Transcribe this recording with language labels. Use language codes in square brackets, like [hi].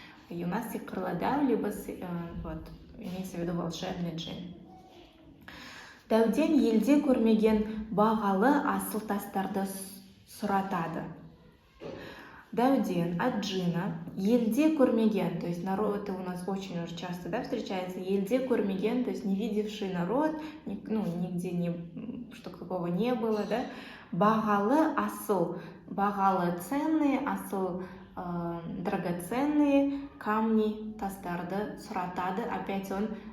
[ru] И у нас их крыло дэу, либо вот, имеется в виду волшебный джин. [kk] Дәуден елде көрмеген бағалы асыл тастарды сұратады. Дәуден [ru] от джина, [kk] елде көрмеген, [ru] то есть народ, это у нас очень уже часто, да, встречается, елде көрмеген, то есть не видевший народ, ну, нигде что такого не было, да, [kk] бағалы асыл, бағалы [ru] ценные, [kk] асыл [ru] драгоценные камни [kk] тастарды сұратады, [ru] опять он